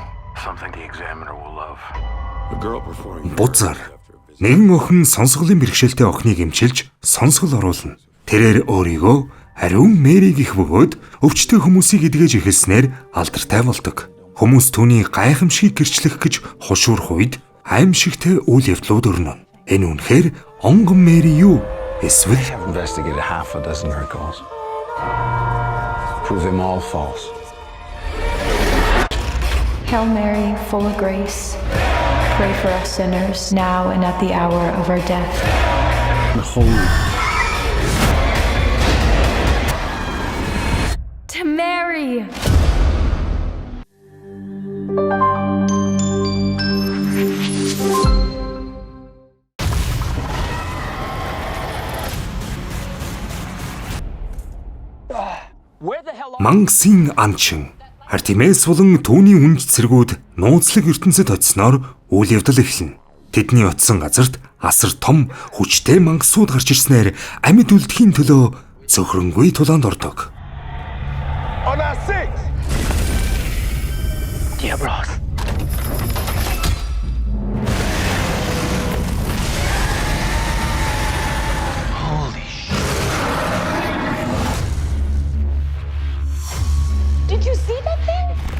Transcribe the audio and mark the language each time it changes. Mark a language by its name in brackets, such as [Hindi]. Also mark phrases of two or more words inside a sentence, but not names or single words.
[English] Something the examiner will love. A girl performing. [Mongolian] Бузар. Нэгэн охин сонсголын бэрхшээлтэй охиныг эмчилж сонсгол оруулна. Тэрээр өөрийгөө ариун Мэри гэх бөгөөд өвчтөе хүмүүсийг эдгэж эхэлснээр алдартай болдог. Хүмүүс түүний гайхамшиг гэрчлэх гэж хушуурах үед аимшигтэй үйл явдлууд өрнө. Энэ үнэхээр онгон Мэри юу? Эсвэл [English] I've investigated half a dozen her calls. Prove them all false. Hail Mary, full of grace, pray for us sinners, now and at the hour of our death. To Mary! [Mongolian] Мангсын анчин Артемис болон түүний үнж цэргүүд нууцлаг ертөнцид очисноор үйл явдал эхэлнэ. Тэдний очисон газарт асар том хүчтэй мангасууд гарч ирснээр амьд үлдэхийн төлөө цөхрөнгүй тулаанд ордог. [English] On our six. Diablos. Holy shit. Did you see that thing?